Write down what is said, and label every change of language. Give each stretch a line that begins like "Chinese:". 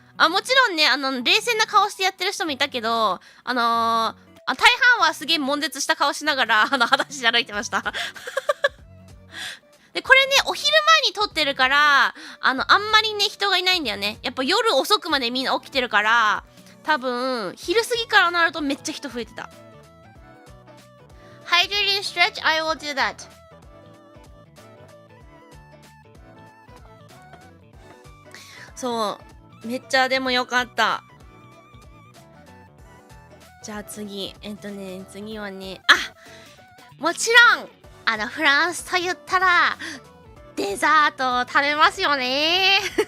Japanese: もちろんね、冷静な顔してやってる人もいたけど、大半はすげえ悶絶した顔しながら、裸足で歩いてました。で、これね、お昼前に撮ってるから、あんまりね、人がいないんだよね。やっぱ夜遅くまでみんな起きてるから、多分、昼過ぎからなるとめっちゃ人増えてた。
English: Hydrating stretch, I will do that.
Japanese: そう、めっちゃでもよかった。じゃあ次、次はね、もちろん、フランスと言ったら、デザート食べますよね。